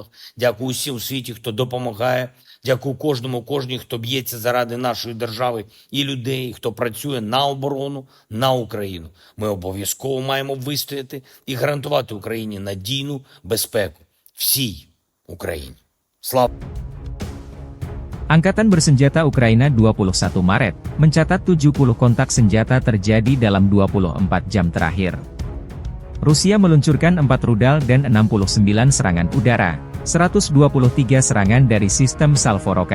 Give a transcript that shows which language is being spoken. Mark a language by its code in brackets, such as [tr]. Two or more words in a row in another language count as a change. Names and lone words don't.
[uk] Дякую всім у світі, хто допомагає. Дякую кожній, хто б'ється заради нашої держави і людей, хто працює на оборону, на Україну. Ми обов'язково маємо вистояти і гарантувати Україні надійну безпеку. Всій Україні. Слава! [id] Angkatan Bersenjata Ukraina 21 Maret mencatat 70 kontak senjata terjadi dalam 24 jam terakhir. Rusia meluncurkan 4 rudal dan 69 serangan udara, 123 serangan dari sistem salvo roket.